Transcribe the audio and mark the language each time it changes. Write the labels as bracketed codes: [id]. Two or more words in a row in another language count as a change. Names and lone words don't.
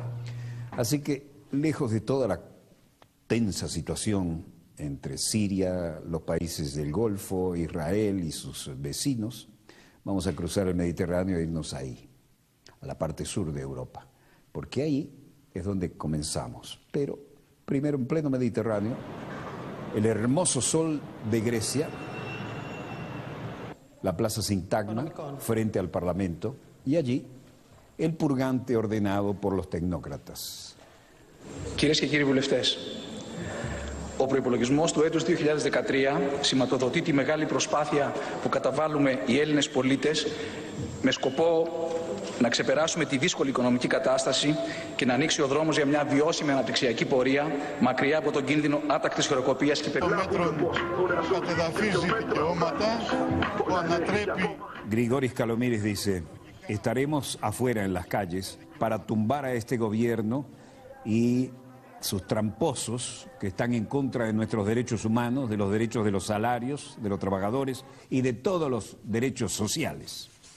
[es] Así que, lejos de toda la tensa situación entre Siria, los países del Golfo, Israel y sus vecinos, vamos a cruzar el Mediterráneo e irnos ahí, a la parte sur de Europa, porque ahí es donde comenzamos. Pero primero en pleno Mediterráneo, el hermoso sol de Grecia, la Plaza Sintagma, frente al Parlamento, y allí el purgante ordenado por los tecnócratas. [el] Κυρίες και κύριοι βουλευτές, ο προϋπολογισμός του έτους 2013 σηματοδοτεί τη μεγάλη προσπάθεια που καταβάλουμε οι Έλληνες πολίτες με σκοπό να ξεπεράσουμε τη δύσκολη οικονομική κατάσταση και να ανοίξει ο δρόμος για μια βιώσιμη αναπτυξιακή πορεία μακριά από τον κίνδυνο άτακτης χρεοκοπίας και [es] Grigoris Kalomiris dice, estaremos afuera en las calles para tumbar a este gobierno y sus tramposos que están en contra de nuestros derechos humanos, de los derechos de los salarios, de los trabajadores y de todos los derechos sociales.